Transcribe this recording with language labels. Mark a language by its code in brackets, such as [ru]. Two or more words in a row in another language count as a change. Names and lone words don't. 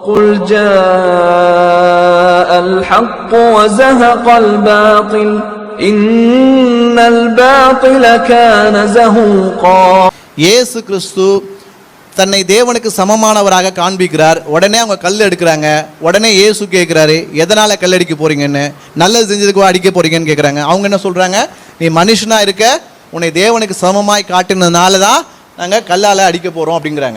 [ar] قل جاء الحق وزهق الباطل إن الباطل كان زهوقا. [ta] இயேசு கிறிஸ்து தன்னை தேவனுக்கு சமமானவராக காண்பிக்கிறார். உடனே அவங்க கல் எடுக்கிறாங்க. உடனே இயேசு கேட்குறாரு, எதனால் கல் அடிக்க போறீங்கன்னு, நல்லது செஞ்சதுக்கு அடிக்க போறீங்கன்னு கேட்குறாங்க. அவங்க என்ன சொல்கிறாங்க, நீ மனுஷனாக இருக்க, உன்னை தேவனுக்கு சமமாய் காட்டினதுனால தான் நாங்கள் கல்லால் அடிக்க போகிறோம் அப்படிங்கிறாங்க.